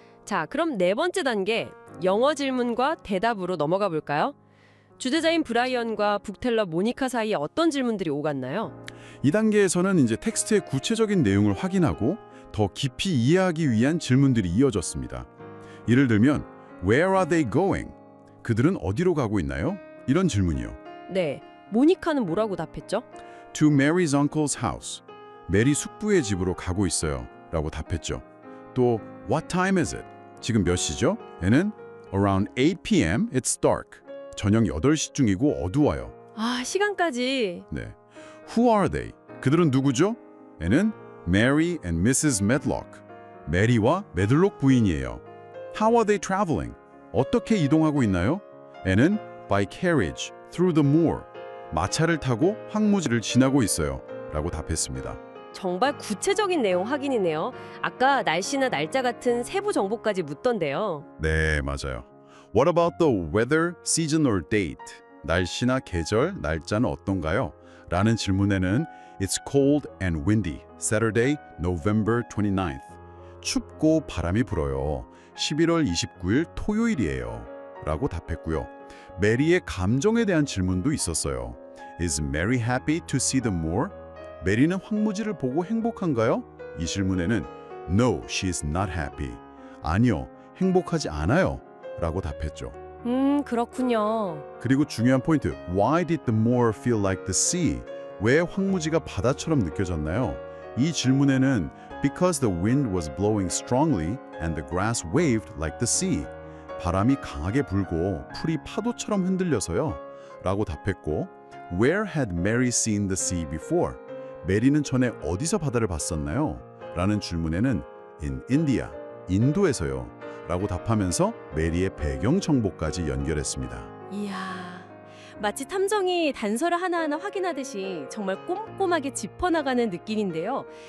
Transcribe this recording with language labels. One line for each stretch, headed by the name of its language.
Korean: 자, 그럼 네 번째 단계, 영어 질문과 대답으로 넘어가 볼까요? 주제자인 브라이언과 북텔러 모니카 사이에 어떤 질문들이 오갔나요? 이 단계에서는 이제 텍스트의 구체적인 내용을 확인하고 더 깊이 이해하기 위한 질문들이 이어졌습니다.
English: 예를 들면 Where are they going?
Korean: 그들은 어디로 가고 있나요? 이런 질문이요. 네, 모니카는 뭐라고 답했죠?
English: To Mary's uncle's house.
Korean: 메리 숙부의 집으로 가고 있어요. 라고 답했죠. 또
English: What time is it?
Korean: 지금 몇 시죠? 얘는
English: Around 8 p.m. It's dark.
Korean: 저녁 8시중이고 어두워요. 시간까지. 네.
English: Who are they?
Korean: 그들은 누구죠? 얘는
English: Mary and Mrs. Medlock.
Korean: 메리와 메들록 부인이에요.
English: How are they traveling?
Korean: 어떻게 이동하고 있나요? N은
English: by carriage through the moor.
Korean: 마차를 타고 황무지를 지나고 있어요. 라고 답했습니다. 정말 구체적인 내용 확인이네요. 아까 날씨나 날짜 같은 세부 정보까지 묻던데요. 네, 맞아요.
English: What about the weather, season or date?
Korean: 날씨나 계절, 날짜는 어떤가요? 라는 질문에는
English: It's cold and windy. Saturday, November 29th.
Korean: 춥고 바람이 불어요. 11월 29일 토요일이에요. 라고 답했고요. 메리의 감정에 대한 질문도 있었어요.
English: Is Mary happy to see the moor?
Korean: 메리는 황무지를 보고 행복한가요? 이 질문에는
English: No, she is not happy.
Korean: 아니요, 행복하지 않아요. 라고 답했죠. 그렇군요. 그리고 중요한 포인트,
English: Why did the moor feel like the sea?
Korean: 왜 황무지가 바다처럼 느껴졌나요? 이 질문에는
English: Because the wind was blowing strongly and the grass waved like the sea.
Korean: 바람이 강하게 불고 풀이 파도처럼 흔들려서요. 라고 답했고
English: Where had Mary seen the sea before?
Korean: 메리는 전에 어디서 바다를 봤었나요? 라는 질문에는
English: In India,
Korean: 인도에서요. 라고 답하면서 메리의 배경 정보까지 연결했습니다. 이야, 마치 탐정이 단서를 하나하나 확인하듯이 정말 꼼꼼하게 짚어나가는 느낌인데요.